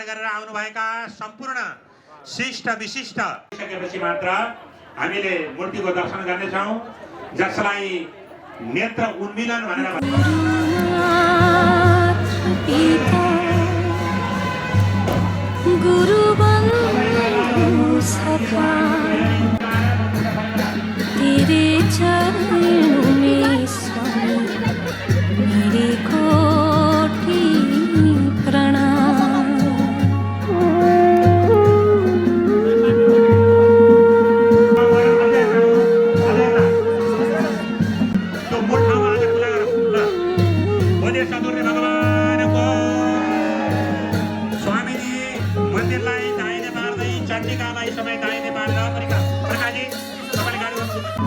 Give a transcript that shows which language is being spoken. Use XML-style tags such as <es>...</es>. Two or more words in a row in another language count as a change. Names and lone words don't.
<ne>गरेर आउनुभएका सम्पूर्ण शिष्ट विशिष्ट सकेपछि मात्र हामीले मूर्तिको दर्शन गर्नेछौँ, जसलाई नेत्र उन्मिलन भनेर</ne> <hi>गुरु बन्धु सखा तेरे चरणों में स्वामी मेरे कोटि प्रणाम।</hi> <ne>स्वामीजी मन्दिरलाई दाहिने पार्दै चण्डिकालाई समय दाहिने पार्दा प्रकाशजी तपाईले गाडी गर्नु।</ne>